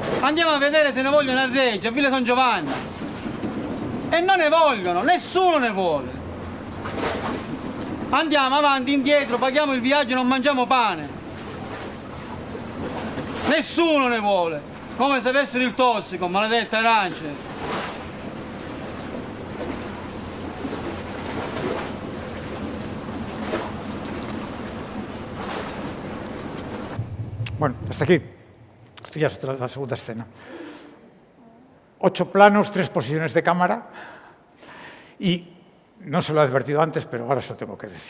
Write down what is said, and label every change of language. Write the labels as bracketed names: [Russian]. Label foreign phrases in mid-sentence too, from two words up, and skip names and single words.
[Italian] Andiamo a vedere se ne vogliono a Reggio, a Villa San Giovanni. E non ne vogliono, nessuno ne vuole. Andiamo avanti, indietro, paghiamo il viaggio e non mangiamo pane. Nessuno ne vuole. Come se avessero il tossico, maledette arance. [Spanish] Bueno, hasta aquí. Esto ya es la segunda escena. 8 planos, 3 posiciones de cámara y no se lo he advertido antes, pero ahora se lo tengo que decir.